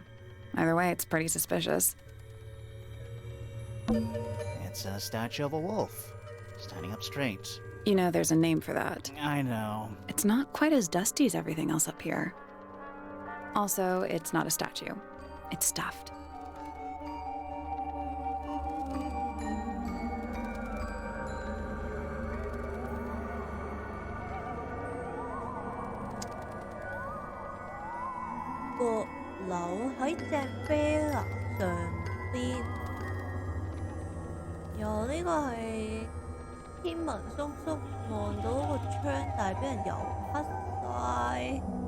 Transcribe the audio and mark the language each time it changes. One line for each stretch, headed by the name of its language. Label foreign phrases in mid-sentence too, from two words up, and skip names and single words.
English: Either way, it's pretty suspicious. It's a statue of a wolf, standing up straight. You know, there's a name for that. I know. It's not quite as dusty as everything else up here. Also, it's not a statue. It's stuffed.
Cantonese: 閣樓喺隻啤拿上邊，由呢個係天文叔叔望到個窗，但係俾人油黑晒。